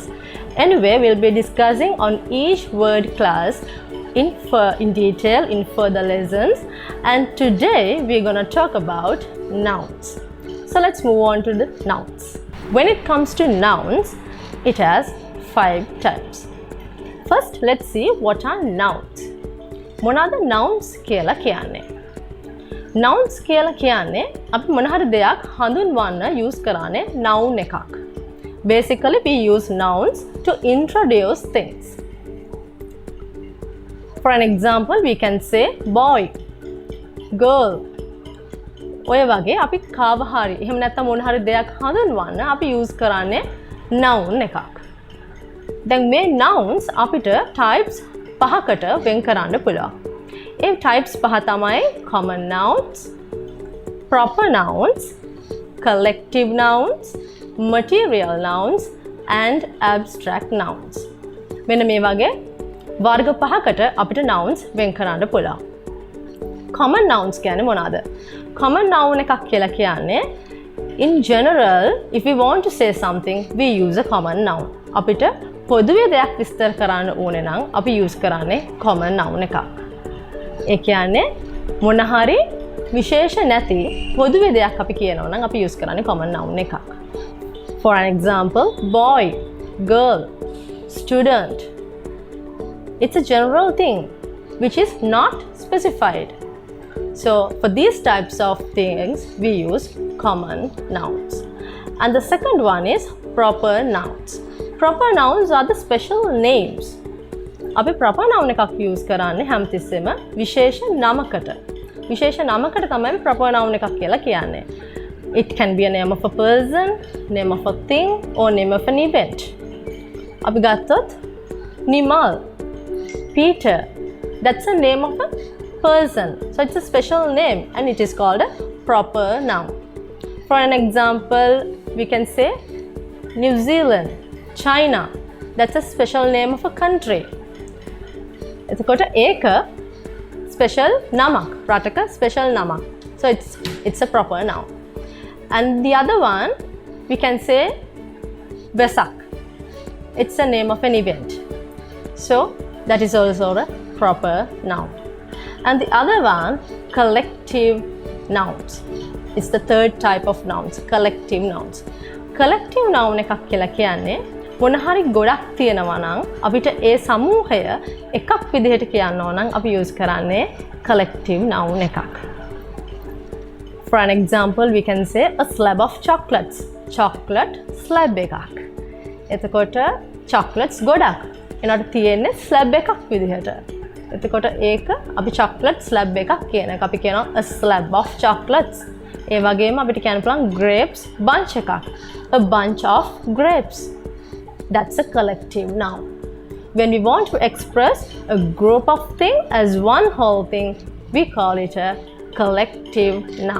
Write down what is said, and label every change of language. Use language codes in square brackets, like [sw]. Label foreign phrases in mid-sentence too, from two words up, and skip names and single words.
[en] Anyway, we'll be discussing on each word class in detail in further lessons, and today we're going to talk about nouns. So let's move on to the nouns. When it comes to nouns, it has 5 types. First, let's see what are nouns. [si] මොනවාද nouns කියලා කියන්නේ? Nouns කියලා කියන්නේ අපි මොන හරි දෙයක් හඳුන්වන්න use කරන්නේ noun එකක්. [en] Basically we use nouns to introduce things. For an example, we can say boy, girl. [si] ඔය වගේ අපි කාව හරි එහෙම නැත්නම් මොන හරි දෙයක් හඳුන්වන්න අපි use කරන්නේ noun එකක්. දැන් මේ nouns අපිට types 5කට වෙන් කරන්න පුළුවන්. [en] ඒ types 5 තමයි common nouns, proper nouns, collective nouns, material nouns and abstract nouns. [si] මෙන්න මේ වගේ වර්ග 5කට අපිට nouns වෙන් කරන්න පුළුවන්. [en] common nouns [si] කියන්නේ මොනවාද? [en] common noun [si] එකක් කියලා කියන්නේ [en] in general if we want to say something we use a common noun. [si] අපිට පොදුවේ දෙයක් විස්තර කරන්න ඕනේ නම් අපි use කරන්නේ [en] common noun [si] එකක්. ඒ කියන්නේ මොන හරි විශේෂ නැති පොදුවේ දෙයක් අපි කියනවා නම් අපි use කරන්නේ [en] common noun [si] එකක්. [en] For an example, boy, girl, student. It's a general thing which is not specified. So for these types of things we use common nouns. And the second one is proper nouns. Proper nouns are the special names. [si] අපි [en] proper noun [si] එකක් use කරන්නේ හැමතිස්සෙම විශේෂ නමකට. විශේෂ නමකට තමයි [en] proper noun [si] එකක් කියලා කියන්නේ. [en] It can be a name of a person, name of a thing or name of an event. [si] අපි ගත්තොත් නිමල්, Peter. [en] That's a name of a person. So it's a special name and it is called a proper noun. For an example, we can say New Zealand, China. That's a special name of a country. [si] එතකොට ඒක special නමක්, රටක special නමක්. [en] So it's a proper noun. And the other one we can say Vesak. It's a name of an event. So that is also a proper noun. And the other one, collective nouns. It's the third type of nouns, collective nouns. Collective noun [si] එකක් කියලා කියන්නේ මොන හරි ගොඩක් තියෙනවා නම් අපිට ඒ සමූහය එකක් විදිහට කියන්න ඕන නම් අපි use කරන්නේ [en] collective noun [si] එකක්. [en] For an example, we can say a slab of chocolates. Chocolate slab [si] එකක්. එතකොට chocolates ගොඩක්. එනට තියෙන්නේ slab එකක් විදිහට. එතකොට ඒක අපි [en] chocolate slab [si] එකක් කියන එක. අපි කියනවා [en] a slab of chocolates. [si] ඒ වගේම අපිට කියන්න පුළුවන් [en] grapes bunch [si] එකක්. [en] A bunch of grapes. That's a collective noun. When we want to express a group of things as one whole thing, we call it a collective noun.